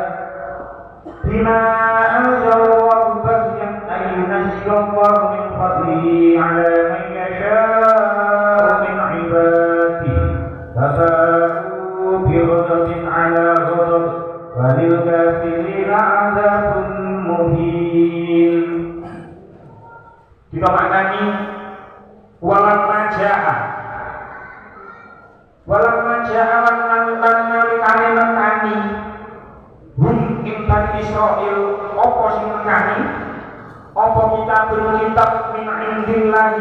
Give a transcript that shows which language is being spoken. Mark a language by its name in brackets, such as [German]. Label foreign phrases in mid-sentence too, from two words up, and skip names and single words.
[Arabic] أن ينزل الله من فضله على من يشاء من عباده فباءوا بغضب على غضب وللكافرين عذاب مهين. [Javanese] Kita maknani [Arabic] ولما جاء [Javanese] lan nalikane nekani hum ing Bani Israil apa sing nekani apa kitab [Arabic] من عند الله